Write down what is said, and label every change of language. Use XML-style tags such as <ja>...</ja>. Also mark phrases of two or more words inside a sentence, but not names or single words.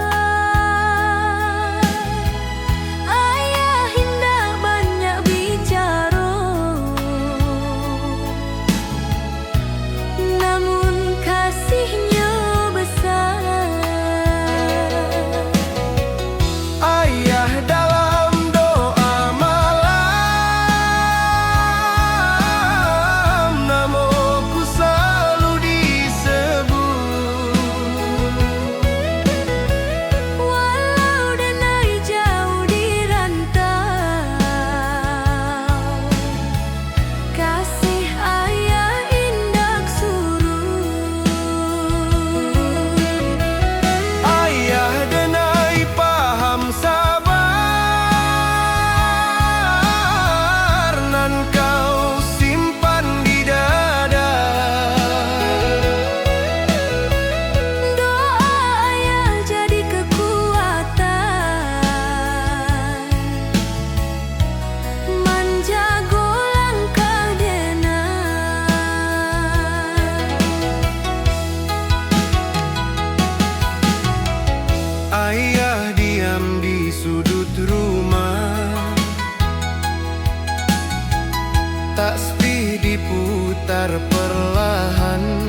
<id>Ayah hendak banyak bicara, namun kasihnya besar. Ayah dalam doa malam, namaku selalu disebut.</id> <min>Walau denai jauh di rantau, kasih ayah indak surut. Ayah denai paham sabar, nan kau simpan di dada.</min> <id>Doa ayah jadi kekuatan, menjaga langkah dena. Ayah diam di sudut rumah, tasbih diputar perlahan.</id>